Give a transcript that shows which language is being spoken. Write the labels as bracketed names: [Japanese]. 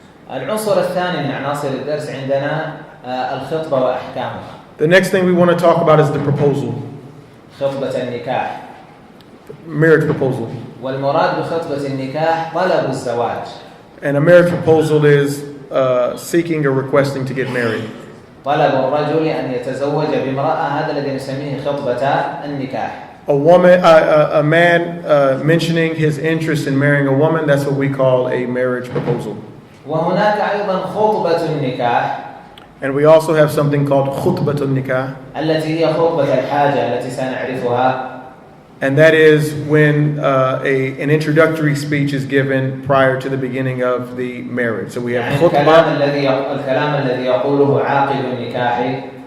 [Arabic] العنصر الثاني من عناصر الدرس عندنا الخطبة وأحكامها. [English] The next thing we want to talk about is the proposal, [Arabic] خطبة النكاح. [English] marriage proposal. [Arabic] والمراد بخطبة النكاح طلب الزواج. [English] And a marriage proposal is seeking or requesting to get married. [Arabic] طلب الرجل أن يتزوج بامرأة، هذا الذي نسميه خطبة النكاح. [English] A man mentioning his interest in marrying a woman, that's what we call a marriage proposal. [Arabic] وهناك أيضا خطبة النكاح [English] And we also have something called khutbatun nikah, [Arabic] التي هي خطبة الحاجة التي سنعرفها. [English] and that is when an introductory speech is given prior to the beginning of the marriage. So we have [Arabic] يعني khutbah. الكلام الذي يقوله عاقد النكاح.